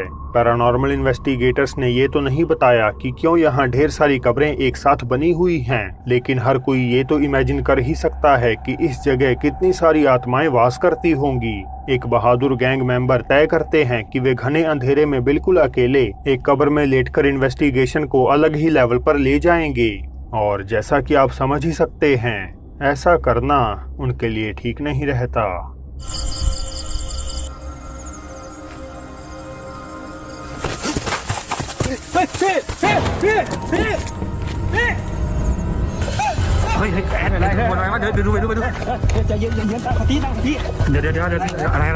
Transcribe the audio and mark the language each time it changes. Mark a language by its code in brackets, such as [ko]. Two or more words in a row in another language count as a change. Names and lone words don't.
[en] paranormal investigators [hi] ने ये तो नहीं बताया कि क्यों यहाँ ढेर सारी कब्रें एक साथ बनी हुई हैं, लेकिन हर कोई ये तो इमेजिन कर ही सकता है कि इस जगह कितनी सारी आत्माएं वास करती होंगी। एक बहादुर [en] gang member [hi] तय करते हैं कि वे घने अंधेरे में बिल्कुल अकेले एक कब्र में लेटकर इन्वेस्टिगेशन को अलग ही लेवल पर ले जाएंगे। और जैसा कि आप समझ ही सकते हैं, ऐसा करना उनके लिए ठीक नहीं रहता। [th] เฮ้ยแอนอะไรคนอะไรวะเดี๋ยวดูไปดูใจเย็นตั้งสติเดี๋ยวอะไร